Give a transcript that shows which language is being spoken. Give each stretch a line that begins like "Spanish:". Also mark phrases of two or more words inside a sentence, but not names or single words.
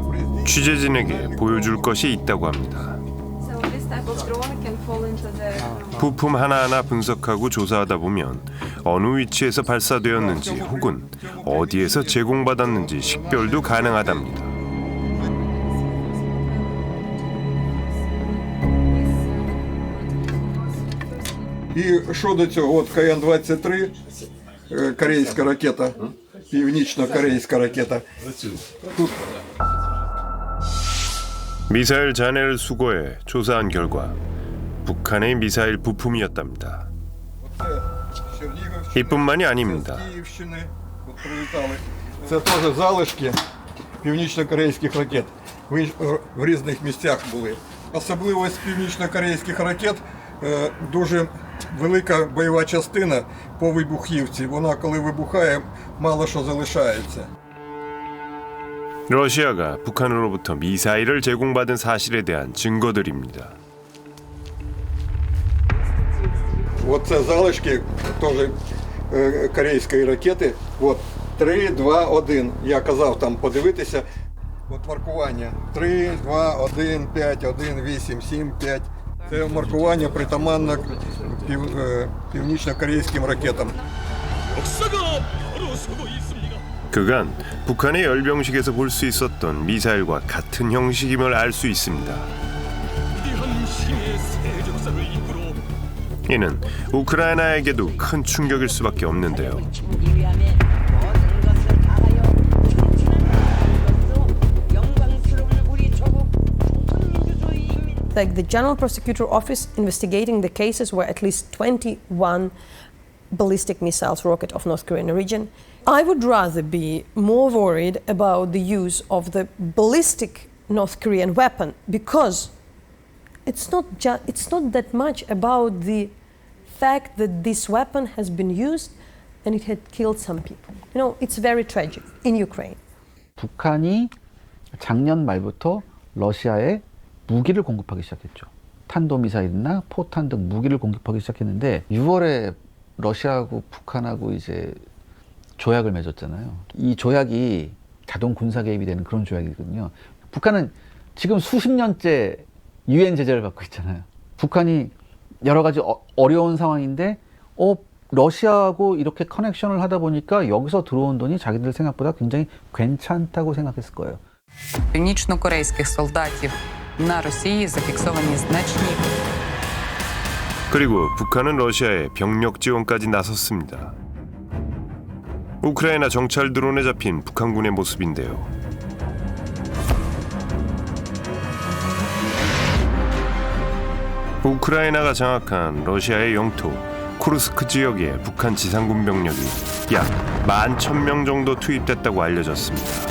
Korean: 취재진에게 보여줄 것이 있다고 합니다. 부품 하나하나 분석하고 조사하다 보면 어느 위치에서 발사되었는지 혹은 어디에서 제공받았는지 식별도 가능하답니다.
Ukrainian: І що до цього? От КН-23, корейська ракета, північно-корейська ракета.
Korean: 미사일 잔해를 수거해 조사한 결과 북한의 미사일 부품이었답니다. 이뿐만이 아닙니다.
Ukrainian: Київщини, от прилітали. Це теж залишки північно-корейських ракет. В різних місцях були. Особливість північно-корейських ракет дуже велика бойова частина по вибухівці. Вона, коли вибухає, мало що залишається.
Korean: 러시아가 북한으로부터 미사일을 제공받은 사실에 대한 증거들입니다.
Ukrainian: Оце залишки теж корейської ракети. От 3, 2, 1. Я казав там подивитися. От маркування 3, 2, 1, 5, 1, 8, 7, 5. Це маркування притаманне північно-корейським ракетам.
Korean: 그간 북한의 열병식에서 볼 수 있었던 미사일과 같은 형식임을 알 수 있습니다. 이는 우크라이나에게도 큰 충격일 수밖에 없는데요.
English: Like the General Prosecutor Office investigating the cases where at least 21 ballistic missiles rocket of North Korean origin. I would rather be more worried about the use of the ballistic North Korean weapon because it's not that much about the fact that this weapon has been used and it had killed some people. You know, it's very tragic in Ukraine.
Korean: 북한이 작년 말부터 러시아에 무기를 공급하기 시작했죠. 탄도미사일이나 포탄 등 무기를 공급하기 시작했는데 6월에 러시아하고 북한하고 이제 조약을 맺었잖아요. 이 조약이 자동 군사 개입이 되는 그런 조약이거든요. 북한은 지금 수십 년째 유엔 제재를 받고 있잖아요. 북한이 여러 가지 어려운 상황인데 러시아하고 이렇게 커넥션을 하다 보니까 여기서 들어온 돈이 자기들 생각보다 굉장히 괜찮다고 생각했을 거예요.
Ukrainian: Північно-корейських солдатів на Росії зафіксовані значні.
Korean: 그리고 북한은 러시아에 병력 지원까지 나섰습니다. 우크라이나 정찰 드론에 잡힌 북한군의 모습인데요. 우크라이나가 장악한 러시아의 영토 쿠르스크 지역에 북한 지상군 병력이 약 11,000명 정도 투입됐다고 알려졌습니다.